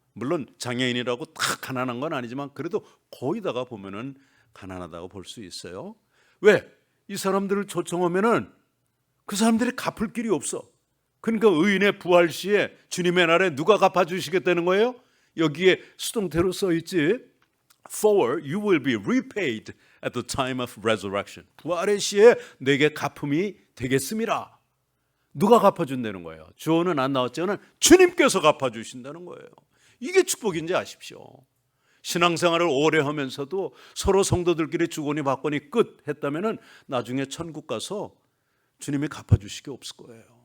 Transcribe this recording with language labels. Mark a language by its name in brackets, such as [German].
[Korean] 물론 장애인이라고 다 가난한 건 아니지만 그래도 거의 다가 보면은 가난하다고 볼 수 있어요. 왜? 이 사람들을 초청하면은 그 사람들이 갚을 길이 없어. 그러니까 의인의 부활 시에 주님의 날에 누가 갚아주시겠다는 거예요? 여기에 수동태로 써 있지. [English] For you will be repaid at the time of resurrection. [Korean] 부활의 시에 내게 갚음이 되겠습니다. 누가 갚아준다는 거예요? 주어는 안 나왔지만 주님께서 갚아주신다는 거예요. 이게 축복인지 아십시오. 신앙생활을 오래 하면서도 서로 성도들끼리 주거니 받거니 끝 했다면 나중에 천국 가서 주님이 갚아주시기 없을 거예요.